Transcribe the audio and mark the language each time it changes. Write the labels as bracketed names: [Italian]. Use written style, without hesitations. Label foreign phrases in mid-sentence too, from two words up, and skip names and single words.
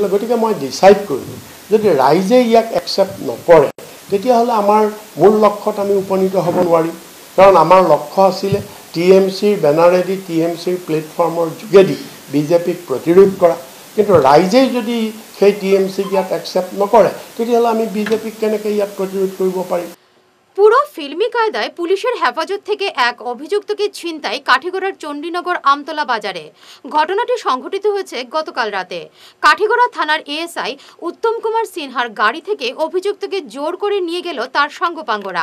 [Assamese] গতিকে মই ডিচাইড কৰিলোঁ যদি ৰাইজে ইয়াক একচেপ্ট নকৰে তেতিয়াহ'লে আমাৰ মূল লক্ষ্যত আমি উপনীত হ'ব নোৱাৰিম। কাৰণ আমাৰ লক্ষ্য আছিলে TMCৰ বেনাৰেদি, TMCৰ প্লেটফৰ্মৰ যোগেদি বিজেপিক প্ৰতিৰোধ কৰা। কিন্তু ৰাইজেই যদি সেই TMCক ইয়াত একচেপ্ট নকৰে তেতিয়াহ'লে আমি বিজেপিক কেনেকৈ ইয়াত প্ৰতিৰোধ কৰিব পাৰিম। [Bangla] পুরো ফিল্মি কায়দায় পুলিশের হেফাজত থেকে এক অভিযুক্তকে ছিনতাই কাঠিগড়ার চণ্ডীনগর আমতলা বাজারে। ঘটনাটি সংঘটিত হয়েছে গতকাল রাতে। কাঠিগড়া থানার ASI উত্তম কুমার সিনহার গাড়ি থেকে অভিযুক্তকে জোর করে নিয়ে গেল তার সাঙ্গপাঙ্গরা।